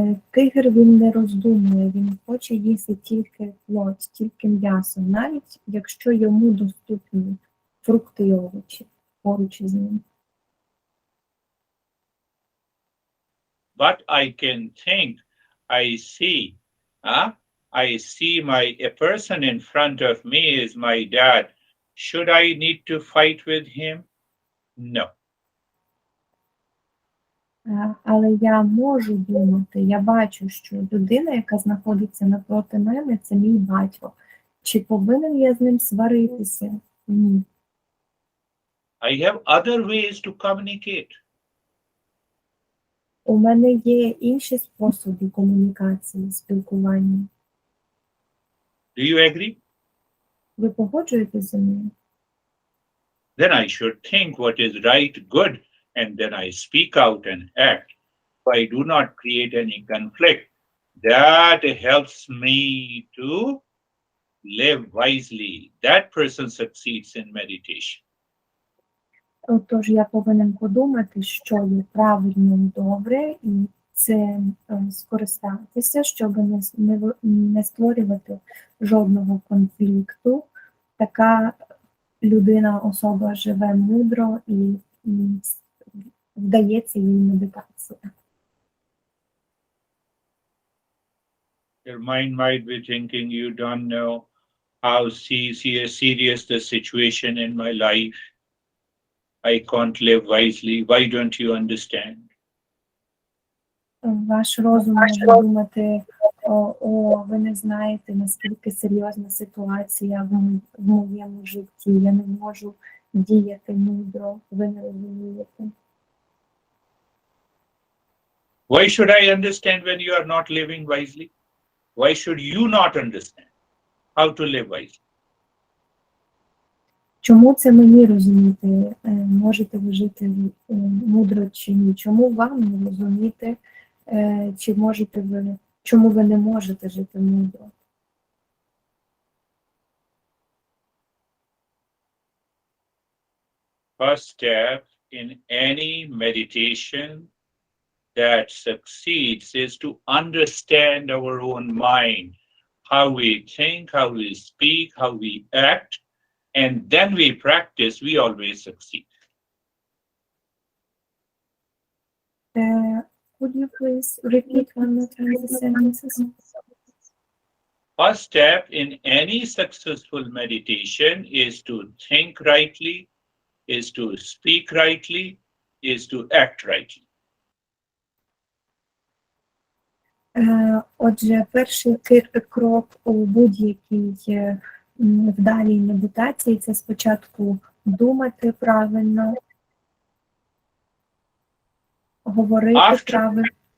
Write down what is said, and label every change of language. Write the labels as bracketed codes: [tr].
[uk] Тигр, він не роздумує, він хоче їсти тільки плоть, тільки м'ясо, навіть якщо йому доступні фрукти і овочі поруч із ним. [en] But I can think, I see a person in front of me is my dad. Should I need to fight with him? No. [uk] Але я можу думати, я бачу, що людина, яка знаходиться напроти мене, це мій батько. Чи повинен я з ним сваритися? Ні. [en] I have other ways to communicate. [uk] У мене є інші способи комунікації, спілкування. [en] Do you agree? [uk] Ви погоджуєтеся зі мною? [en] Then I should think what is right, good, and then I speak out and act. So I do not create any conflict. That helps me to live wisely. That person succeeds in meditation. [uk] Отож, я повинен подумати, що є правильно і добре, і це скористатися, щоб не створювати жодного конфлікту. Така людина, особа живе мудро і вдається їй медитація. [en] Your mind might be thinking you don't know how serious the situation in my life. I can't live wisely. Why don't you understand? [uk] Ваш розум може думати, ви не знаєте, наскільки серйозна ситуація в моєму житті. Я не можу діяти мудро, ви не розумієте. [en] Why should I understand when you are not living wisely? Why should you not understand how to live wisely? [uk] Чому це мені розуміти? Можете ви жити мудро чи ні? Чому вам не розуміти, чи можете ви, чому ви не можете жити мудро? [en] First step in any meditation that succeeds is to understand our own mind, how we think, how we speak, how we act, and then we practice, we always succeed. Could you please repeat one more time the sentences? First step in any successful meditation is to think rightly, is to speak rightly, is to act rightly. [uk] Отже, перший крок у будь-якій вдалій медитації – це спочатку думати правильно, говорити правильно.